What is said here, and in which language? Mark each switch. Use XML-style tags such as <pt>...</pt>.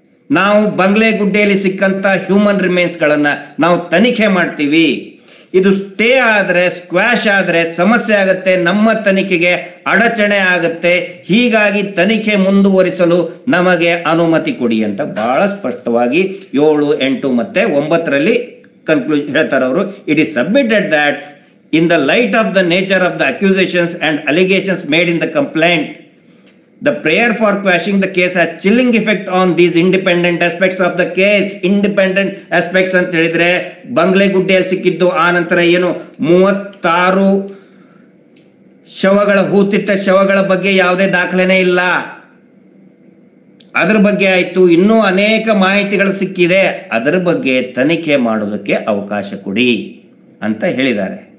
<kn>ನಾವು ಬಂಗ್ಲೆಗುಡ್ಡೆಯಲ್ಲಿ ಸಿಕ್ಕಂಥ ಹ್ಯೂಮನ್ ರಿಮೇನ್ಸ್ಗಳನ್ನು ನಾವು ತನಿಖೆ ಮಾಡ್ತೀವಿ. ಇದು ಸ್ಟೇ ಆದರೆ, ಸ್ಕ್ವಾಶ್ ಆದರೆ ಸಮಸ್ಯೆ ಆಗುತ್ತೆ, ನಮ್ಮ ತನಿಖೆಗೆ ಅಡಚಣೆ ಆಗುತ್ತೆ. ಹೀಗಾಗಿ ತನಿಖೆ ಮುಂದುವರಿಸಲು ನಮಗೆ ಅನುಮತಿ ಕೊಡಿ ಅಂತ ಬಹಳ ಸ್ಪಷ್ಟವಾಗಿ 7, 8 ಮತ್ತು 9ರಲ್ಲಿ ಕನ್ಕ್ಲೂಷನ್ ಹೇಳ್ತಾರೆ ಅವರು.</kn> <en>It is submitted that in the light of the nature of the accusations and allegations made in the complaint, the prayer for quashing the case has chilling effect on these independent aspects of the case. Independent aspects</en> <kn>ಅಂತ ಹೇಳಿದ್ರೆ ಬಂಗ್ಲೆಗುಡ್ಡೆಯಲ್ಲಿ ಸಿಕ್ಕಿದ್ದು, ಆ ನಂತರ ಏನು 36 ಶವಗಳ, ಹೂತಿಟ್ಟ ಶವಗಳ ಬಗ್ಗೆ ಯಾವುದೇ ದಾಖಲೆನೇ ಇಲ್ಲ, ಅದರ ಬಗ್ಗೆ ಆಯಿತು. ಇನ್ನೂ ಅನೇಕ ಮಾಹಿತಿಗಳು ಸಿಕ್ಕಿದೆ, ಅದರ ಬಗ್ಗೆ ತನಿಖೆ ಮಾಡೋದಕ್ಕೆ ಅವಕಾಶ ಕೊಡಿ ಅಂತ ಹೇಳಿದ್ದಾರೆ.</kn>